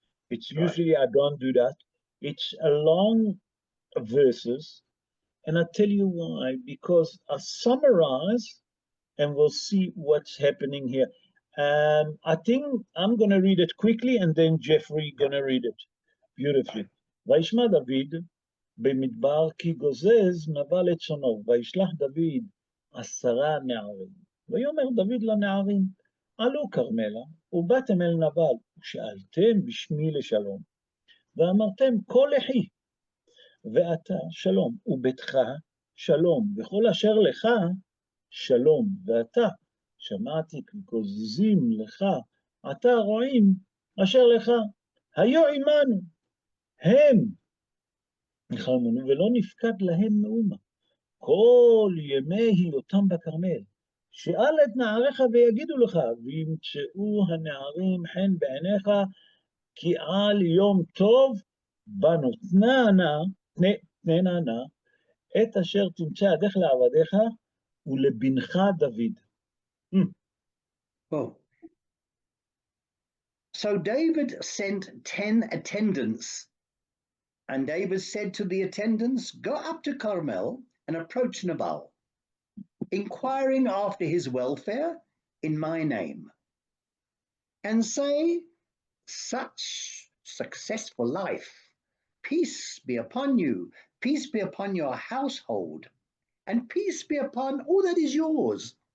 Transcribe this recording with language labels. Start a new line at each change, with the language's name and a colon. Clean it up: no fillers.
English: It's usually I don't do that. It's a long verses, And I'll tell you why, because I summarize and we'll see what's happening here. I think I'm going to read it quickly and then Jeffrey going to read it beautifully.
Hebrew: וישמע דוד במדבר כי גוזז נבל את שונו, וישלח דוד 10 נערים. ויאמר דוד לנערים, עלו כרמלה, ובאתם אל נבל, ושאלתם בשמי לשלום, ואמרתם כה לחי, ואתה שלום, וביתך שלום, וכל אשר לך שלום, ואתה שמעתי כי גוזזים לך, אתה רועים אשר לך, היו עמנו, הם נחלמנו, ולא נפקד להם מאומה. כל ימי היותם בכרמל, שאל את נעריך ויגידו לך, וימצאו הנערים חן בעיניך, כי על יום טוב בנו תננה נא, את אשר תמצא ידך לעבדיך ולבנך דוד.
English: Oh. So David sent 10 attendants, and David said to the attendants, go up to Carmel and approach Nabal, inquiring after his welfare in my name, and say, such successful life, peace be upon you, peace be upon your household, and peace be upon all that is yours.